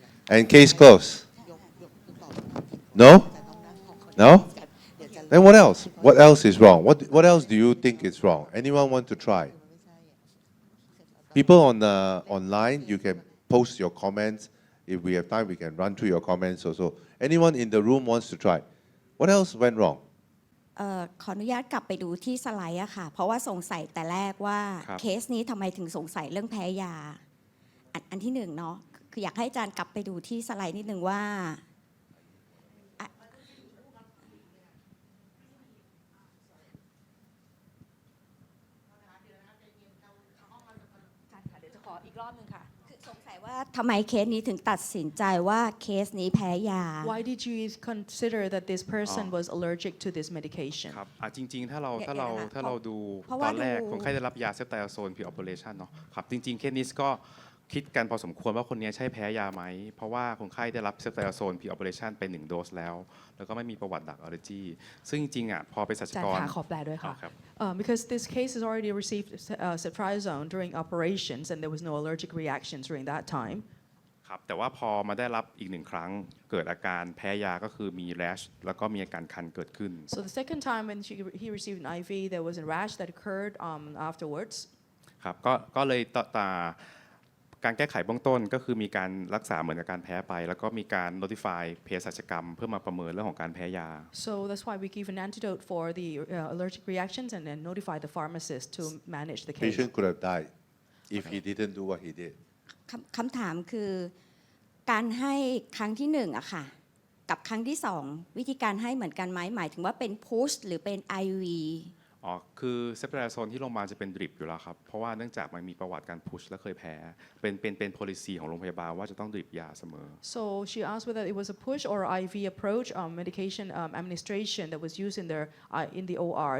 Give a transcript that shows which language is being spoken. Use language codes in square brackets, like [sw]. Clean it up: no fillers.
[en] And case closed. No? No? Then what else? What else is wrong? What else do you think is wrong? Anyone want to try? People on online, you can post your comments. If we have time, we can run through your comments also. Anyone in the room wants to try? What else went wrong? [th] ขออนุญาตกลับไปดูที่สไลด์อะค่ะเพราะว่าสงสัยแต่แรกว่าเคสนี้ทำไมถึงสงสัยเรื่องแพ้ยาอันที่หนึ่งเนาะคืออยากให้อาจารย์กลับไปดูที่สไลด์นิดนึงว่าเดี๋ยวจะขออีกรอบนึงค่ะคือสงสัยว่าทำไมเคสนี้ถึงตัดสินใจว่าเคสนี้แพ้ยา [en] Why did you consider that this person was allergic to this medication? [th] ครับจริงๆถ้าเราดูตอนแรกคนไข้ได้รับยาเซฟไตราโซนพรีออเปอเรชันเนาะครับจริงๆเคสนี้ก็คิดกันพอสมควรว่าคนนี้ใช่แพ้ยาไหมเพราะว่าคนไข้ได้รับเซฟไตราโซนพรีออเปอเรชันไป1โดสแล้วก็ไม่มีประวัติดักอัลเลอร์จีซึ่งจริงๆพอไปสัชกร ขอแปลด้วยค่ะ ครับ [en] Because this case has already received ceftriaxone during operations and there was no allergic reactions during that time. [th] ครับแต่ว่าพอมาได้รับอีก1ครั้งเกิดอาการแพ้ยาก็คือมีแรชแล้วก็มีอาการคันเกิดขึ้น [en] So the second time when he received an IV, there was a rash that occurred afterwards. [th] ครับก็เลยการแก้ไขเบื้องต้นก็คือมีการรักษาเหมือนกับการแพ้ไปแล้วก็มีการ notify เภสัชกรรมเพื่อมาประเมินเรื่องของการแพ้ยา [en] So that's why we give an antidote for the allergic reactions and then notify the pharmacist to manage the case. Patient could have died if he didn't do what he did. [th] คำถามคือการให้ครั้งที่1อะค่ะกับครั้งที่2วิธีการให้เหมือนกันไหมหมายถึงว่าเป็น push หรือเป็น IV คือเซฟไตราโซนที่โรงพยาบาลจะเป็นดริปอยู่แล้วครับเพราะว่าเนื่องจากมันมีประวัติการพุชและเคยแพ้เป็น policy ของโรงพยาบาลว่าจะต้องดริปยาเสมอ [en] So she asked whether it was a push or IV approach medication administration that was used in the OR.